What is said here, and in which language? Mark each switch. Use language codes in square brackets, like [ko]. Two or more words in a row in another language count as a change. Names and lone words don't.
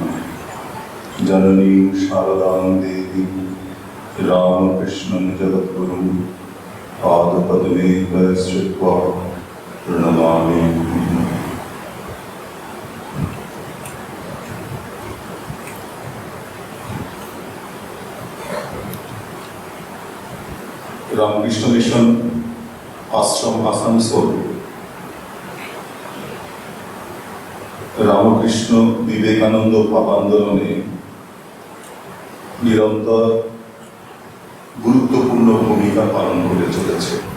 [sa] जननी शारदां देवी रामकृष्णं जगद्गुरुं पादपद्मे स्थित्वा प्रणमामि। [bn] রামকৃষ্ণ মিশন আশ্রম আসানসোল রামকৃষ্ণ বিবেকানন্দ ভাব আন্দোলনে নিরন্তর গুরুত্বপূর্ণ ভূমিকা পালন করে চলেছে।